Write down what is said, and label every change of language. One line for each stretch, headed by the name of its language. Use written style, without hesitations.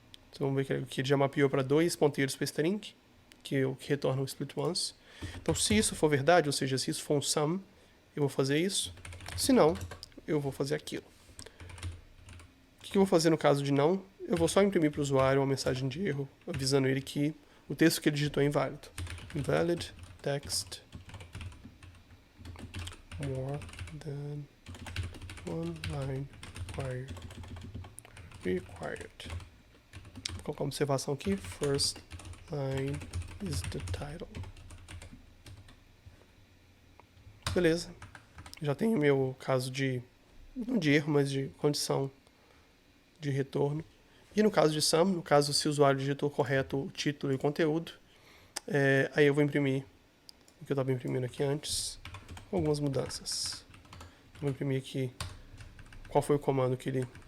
Portuguese: Então, vamos ver que ele já mapeou para dois ponteiros para string, que é o que retorna o split once. Então, se isso for verdade, ou seja, se isso for um sum, eu vou fazer isso. Se não, eu vou fazer aquilo. O que eu vou fazer no caso de não? Eu vou só imprimir para o usuário uma mensagem de erro, avisando ele que o texto que ele digitou é inválido.
English: Invalid text more than one line required.
Portuguese: Vou colocar uma observação aqui.
English: First line is the title.
Portuguese: Beleza. Já tenho o meu caso não de erro, mas de condição de retorno. E no caso de sum, no caso se o usuário digitou correto o título e o conteúdo, aí eu vou imprimir o que eu estava imprimindo aqui antes, com algumas mudanças. Vou imprimir aqui qual foi o comando que ele